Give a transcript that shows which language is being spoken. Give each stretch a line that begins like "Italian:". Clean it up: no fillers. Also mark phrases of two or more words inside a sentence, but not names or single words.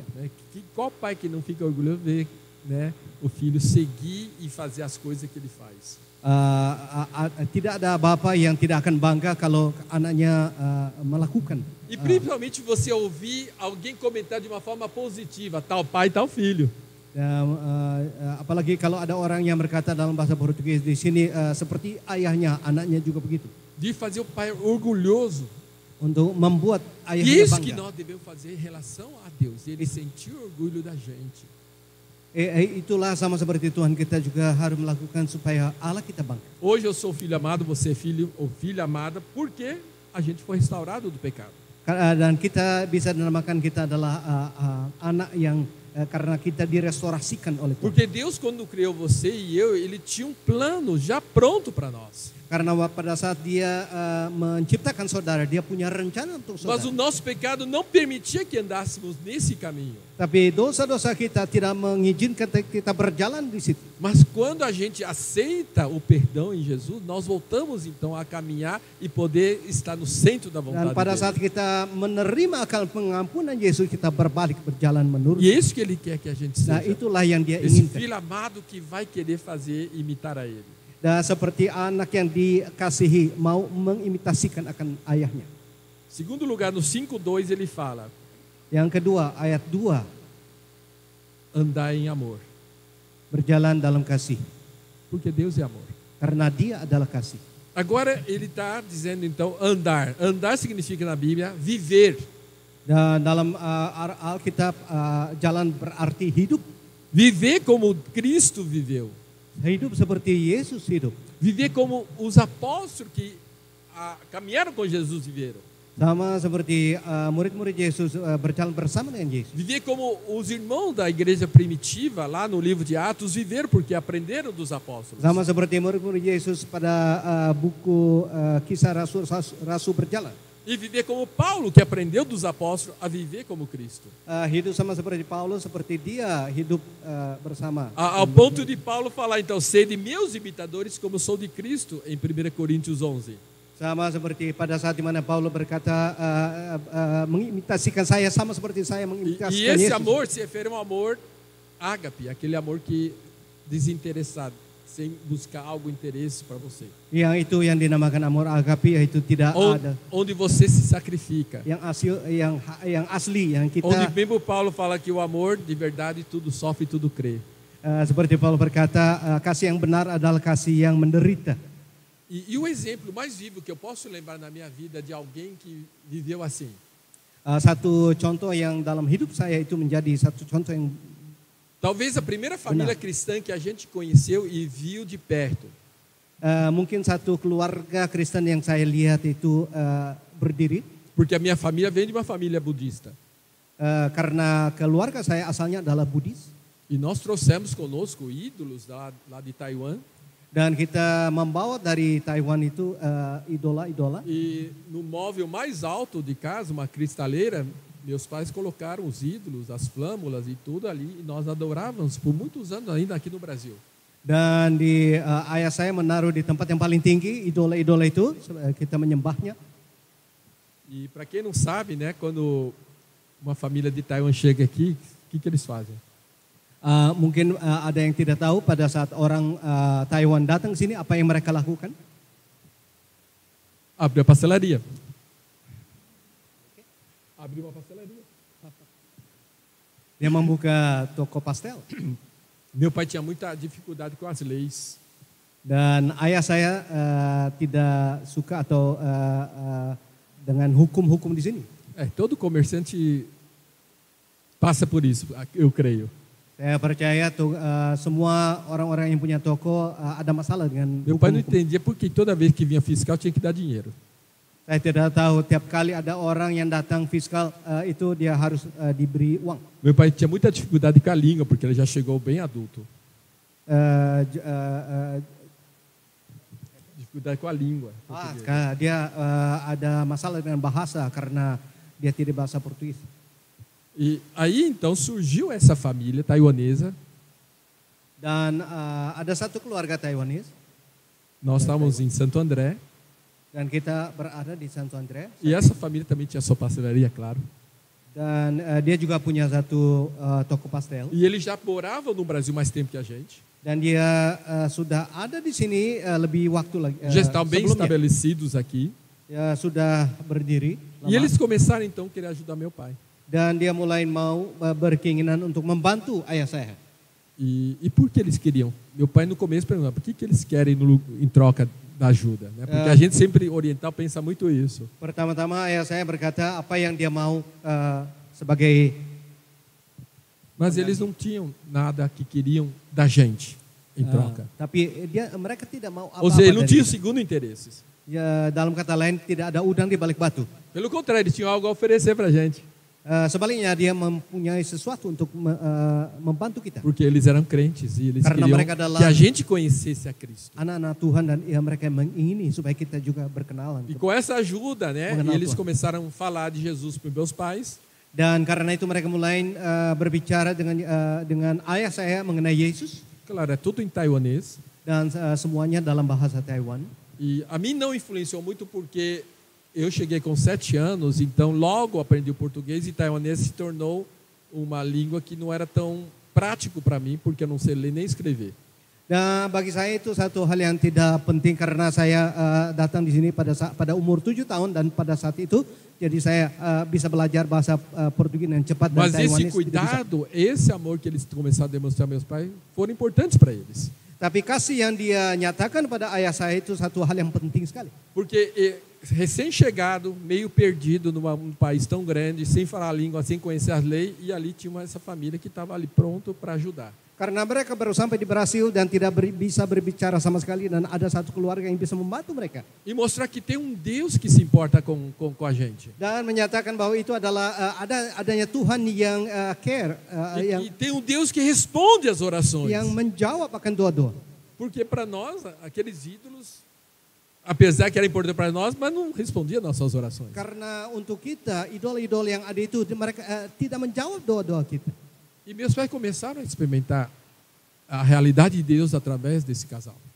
Portuguese: Né? Qual pai que não fica orgulhoso de ver, né, o filho seguir e fazer as coisas que ele faz?
Indonesian: Tidak ada bapak yang tidak akan bangga kalau anaknya melakukan.
Portuguese: E principalmente você ouvir alguém comentar de uma forma positiva, tal pai, tal filho.
Indonesian: Apalagi kalau ada orang yang berkata dalam bahasa Portugis di sini seperti ayahnya, anaknya juga begitu.
Portuguese: De fazer o pai orgulhoso.
Indonesian: Untuk membuat
Portuguese: E
Indonesian: ayahnya
Portuguese: isso que
Indonesian: bangga.
Portuguese: nós devemos fazer em relação a Deus. Ele sentir orgulho da gente.
Indonesian: Itulah sama seperti Tuhan, kita juga harus melakukan supaya Allah kita bangga.
Portuguese: Hoje eu sou filho amado, você é filho ou filha amada, porque a gente foi restaurado do pecado.
Indonesian: Dan kita bisa dinamakan kita adalah anak yang karena kita direstorasikan oleh Tuhan.
Portuguese: Porque Deus, quando criou você e eu, Ele tinha um plano já pronto para nós.
Indonesian: Karena pada saat dia menciptakan saudara, dia punya rencana untuk
Portuguese: Mas o
Indonesian: saudara.
Portuguese: nosso pecado não permitia que andássemos nesse caminho.
Indonesian: Tapi dosa-dosa kita tidak mengizinkan kita berjalan di situ.
Portuguese: Mas quando a gente aceita o perdão em Jesus, nós voltamos então a caminhar e poder estar no centro da
Indonesian: Dan
Portuguese: vontade
Indonesian: pada saat
Portuguese: dele.
Indonesian: kita menerima akan pengampunan Yesus, kita berbalik berjalan menurut.
Portuguese: E é isso que Ele quer que a gente
Indonesian: Nah,
Portuguese: seja.
Indonesian: itulah yang dia
Portuguese: Esse
Indonesian: inginkan.
Portuguese: filho amado que vai querer fazer, imitar a Ele.
Indonesian: Dan seperti anak yang dikasihi mau mengimitasikan akan ayahnya.
Portuguese: Segundo lugar, no 5:2 ele fala:
Indonesian: Yang kedua, ayat 2,
Portuguese: andar em amor,
Indonesian: berjalan dalam kasih.
Portuguese: porque Deus é amor.
Indonesian: Karena dia adalah kasih.
Portuguese: Agora ele está dizendo então andar. Andar significa na Bíblia viver.
Indonesian: Dan dalam Alkitab jalan berarti hidup.
Portuguese: Viver como Cristo viveu.
Indonesian: Hidup seperti Yesus hidup.
Portuguese: Viver como os apóstolos que caminharam com Jesus viveram.
Indonesian: Sama seperti murid-murid Yesus berjalan bersama dengan Yesus.
Portuguese: Viver como os irmãos da igreja primitiva, lá no livro de Atos, viveram porque aprenderam dos apóstolos.
Indonesian: Sama seperti murid-murid Yesus pada buku kisah Rasul berjalan.
Portuguese: E viver como Paulo, que aprendeu dos apóstolos a viver como Cristo.
Indonesian: Hidup sama seperti Paulus, seperti dia hidup bersama.
Portuguese: Ao ponto de Paulo falar, então, sede meus imitadores como sou de Cristo, em 1 Coríntios 11.
Indonesian: Sama seperti pada saat di mana Paulus berkata mengimitasikan saya sama seperti saya
Portuguese: E
Indonesian: mengimitasikan
Portuguese: esse
Indonesian: Yesus.
Portuguese: amor se refere a um amor ágape, aquele amor que desinteressado, sem buscar algo interesse para você.
Indonesian: Yang itu yang dinamakan
Portuguese: amor agape,
Indonesian: yaitu tidak ada
Portuguese: Onde você se sacrifica.
Indonesian: yang asli yang kita
Portuguese: Onde mesmo Paulo fala que o amor de verdade tudo sofre, tudo crê.
Indonesian: seperti Paulus berkata kasih yang benar adalah kasih yang menderita.
Portuguese: E o exemplo mais vivo que eu posso lembrar na minha vida de alguém que viveu assim.
Indonesian: Satu contoh yang dalam hidup saya itu menjadi satu contoh yang
Portuguese: Talvez a primeira família cristã que a gente conheceu e viu de perto.
Indonesian: mungkin satu keluarga Kristen yang saya lihat itu berdiri
Portuguese: Porque a minha família vem de uma família budista.
Indonesian: karena keluarga saya asalnya adalah Buddhis.
Portuguese: E nós trouxemos conosco ídolos lá de Taiwan.
Indonesian: Dan kita membawa dari Taiwan itu idola-idola.
Portuguese: E no móvel mais alto de casa, uma cristaleira, meus pais colocaram os ídolos, as flâmulas e tudo ali, e nós adorávamos por muitos anos ainda aqui no Brasil.
Indonesian: Dan di ayah saya menaruh di tempat yang paling tinggi idola-idola itu, kita menyembahnya.
Portuguese: E para quem não sabe, né, quando uma família de Taiwan chega aqui, o que eles fazem?
Indonesian: Mungkin ada yang tidak tahu pada saat orang Taiwan datang ke sini apa yang mereka lakukan?
Portuguese: Abre a pastelaria. Abre uma pastelaria.
Indonesian: Dia membuka toko pastel.
Portuguese: Meu pai tinha muita dificuldade com as leis.
Indonesian: Dan ayah saya tidak suka atau dengan hukum-hukum di sini.
Portuguese: Todo comerciante passa por isso, eu creio.
Indonesian: Saya percaya semua orang-orang yang punya toko ada masalah dengan
Portuguese: Meu pai não
Indonesian: hukum-hukum.
Portuguese: entendia por que toda vez que vinha fiscal tinha que dar dinheiro.
Indonesian: Saya tidak tahu tiap kali ada orang yang datang fiskal itu dia harus diberi uang.
Portuguese: Meu pai tinha muita dificuldade com a língua, porque ele já chegou bem adulto. Dificuldade com a língua. portuguesa.
Indonesian: Dia ada masalah dengan bahasa karena dia tidak bahasa Portugis.
Portuguese: E aí então surgiu essa família taiwanesa.
Indonesian: Dan ada satu keluarga Taiwanese
Portuguese: Nós estávamos em Santo André.
Indonesian: dan kita berada di Santo André.
Portuguese: E essa família também tinha sua pastelaria, claro.
Indonesian: Dan dia juga punya satu toko pastel.
Portuguese: E eles já moravam no Brasil mais tempo que a gente.
Indonesian: Dan dia sudah ada di sini lebih waktu lagi.
Portuguese: Já estavam bem
Indonesian: Sebelumnya.
Portuguese: estabelecidos aqui.
Indonesian: Ya, sudah berdiri.
Portuguese: E eles começaram então a querer ajudar meu pai. Dan dia mulai mau berkeinginan untuk membantu ayah saya. E por que eles queriam? Meu pai no começo perguntava, por que eles querem em troca da ajuda? Né? Porque a gente sempre oriental pensa muito isso.
Indonesian: Pertama-tama ayah saya berkata apa yang dia mau sebagai.
Portuguese: Mas eles não tinham nada que queriam da gente em troca.
Indonesian: Tapi mereka tidak mau
Portuguese: Ou
Indonesian: apa-apa
Portuguese: seja, ele não
Indonesian: dari
Portuguese: tinha
Indonesian: kita.
Portuguese: segundo interesses.
Indonesian: Ya, dalam kata lain tidak ada udang di balik batu.
Portuguese: Pelo contrário, eles tinham algo a oferecer para a gente.
Indonesian: Sebaliknya dia mempunyai sesuatu untuk membantu kita.
Portuguese: Porque eles eram crentes e eles
Indonesian: Karena
Portuguese: queriam
Indonesian: mereka adalah
Portuguese: que a gente conhecesse a Cristo.
Indonesian: Anak-anak Tuhan dan mereka mengingini supaya kita juga berkenalan.
Portuguese: E com essa ajuda, né,
Indonesian: Mengenal
Portuguese: eles
Indonesian: Tuhan.
Portuguese: começaram a falar de Jesus para meus pais.
Indonesian: Dan karena itu mereka mulai berbicara dengan ayah saya mengenai Yesus.
Portuguese: Claro, é tudo em taiwanês.
Indonesian: Dan semuanya dalam bahasa Taiwan.
Portuguese: E a mim não influenciou muito porque eu cheguei com 7 anos, então logo aprendi o português e taiwanês se tornou uma língua que não era tão prático para mim, porque eu não sei ler nem escrever.
Indonesian: Dan bagi saya itu satu hal yang tidak penting karena saya datang di sini pada umur 7 tahun dan pada saat itu jadi saya bisa belajar bahasa Portugis dengan cepat dan
Portuguese: Mas esse
Indonesian: Taiwanese tidak bisa.
Portuguese: cuidado, esse amor que eles começaram a demonstrar aos meus pais, foram importantes para eles.
Indonesian: Tapi kasih yang dia nyatakan pada ayah saya itu satu hal yang penting sekali.
Portuguese: Porque recém-chegado, meio perdido num país tão grande, sem falar a língua, sem conhecer as leis, e ali tinha essa família que estava ali pronto para ajudar.
Indonesian: Karena mereka baru sampai di Brasil dan tidak bisa berbicara sama sekali dan ada satu keluarga yang bisa membantu mereka.
Portuguese: E mostrar que tem um Deus que se importa com a gente.
Indonesian: Dan menyatakan bahwa itu adalah adanya Tuhan yang care,
Portuguese: E tem um Deus que responde às orações.
Indonesian: yang menjawab akan doa-doa.
Portuguese: Porque para nós, aqueles ídolos, apesar que era importante para nós, mas não respondia às nossas orações.
Indonesian: Karena untuk kita idola-idola yang ada itu mereka tidak menjawab doa-doa kita.
Portuguese: E meus pais começaram a experimentar a realidade de Deus através desse casal.